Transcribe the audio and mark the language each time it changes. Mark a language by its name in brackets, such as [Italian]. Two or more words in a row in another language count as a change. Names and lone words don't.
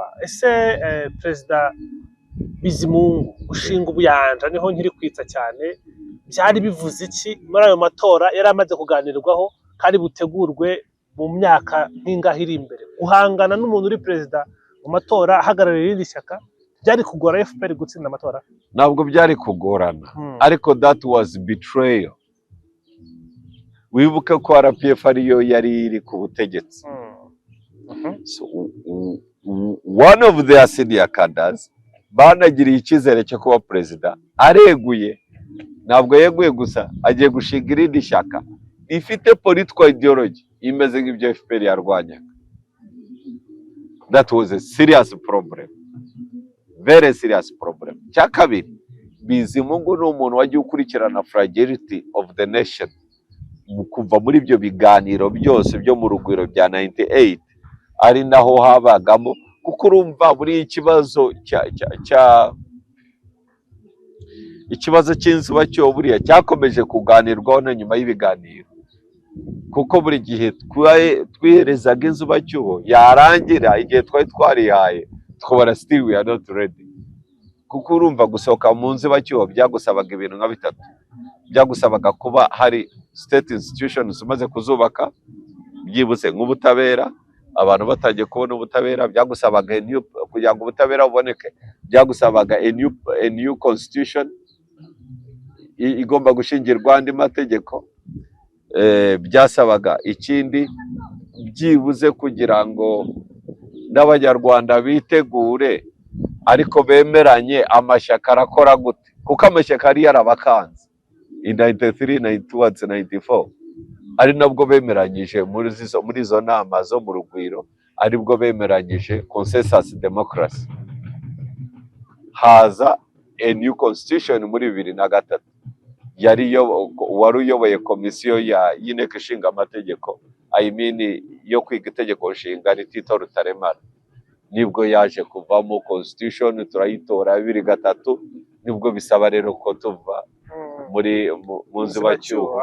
[Kinyarwanda] Ese perezida Bizimungu ushinga ubuyanja, niho nkiri kwitsa cyane, byari bivuze iki muri ayo matora yari amaze kuganirwaho kandi butegurwe mu myaka nk'ingahe iri imbere? Guhangana n'umuntu uri perezida mu matora ahagarariye irindi shyaka byari kugora FPR gutsinda amatora? Ntabwo byari kugorana, ariko [English] that was betrayal. [Kinyarwanda] Wibuke ko RPF ariyo yari iri ku butegetsi. [English] So, one of their senior cadres [Kinyarwanda] banagiriye icyizere cyo kuba perezida, areguye. Ntabwo yeguye gusa, agiye gushinga irindi shyaka rifite [English] political ideology [Kinyarwanda] imeze nk'ibyo FPR yarwanyaga. [English] That was a serious problem, very serious problem. [Kinyarwanda] Cya kabiri, Bizimungu ni umuntu wagiye ukurikirana [English] fragility of the nation [Kinyarwanda] kuva muri ibyo biganiro byose byo mu Rugwiro bya 98, ari naho habagamo, kuko urumva buri ikibazo cy'inzibacyuho buriya cyakomeje kuganirwaho na nyuma y'ibiganiro, kuko buri gihe twiherezaga inzibacyuho yarangira igihe twari twarihaye tukabona [English] still we are not ready. [Kinyarwanda] Kuko urumva gusohoka mu nzibacyuho byagusabaga ibintu nka bitatu. Byagusabaga kuba hari [English] state institutions [Kinyarwanda] umaze kuzubaka, byibutse nk'ubutabera, abantu batangiye kubona ubutabera. Byagusabaga kugira ngo ubutabera buboneke, byagusabaga [English] a new constitution [Kinyarwanda] igomba gushingirwa andi mategeko. Byasabaga ikindi, byibuze kugira ngo n'abanyarwanda bitegure ariko bemeranye amashyaka arakora gute, kuko amashyaka ari yarabakanze in 93, 91, 94. Ari nabwo bemeranyije muri izo nama zo mu Rugwiro, aribwo bemeranyije [English] consensus democracy. [Kinyarwanda] Haza [English] a new constitution [Kinyarwanda] muri 2003, wari uyoboye komisiyo y'inteko ishinga amategeko, [English] I mean [Kinyarwanda] yo kwiga itegeko nshinga Tito Rutaremara. Nibwo yaje kuvamo constitution, turayitora 2003. Nibwo bisaba rero ko tuva mu nzibacyuho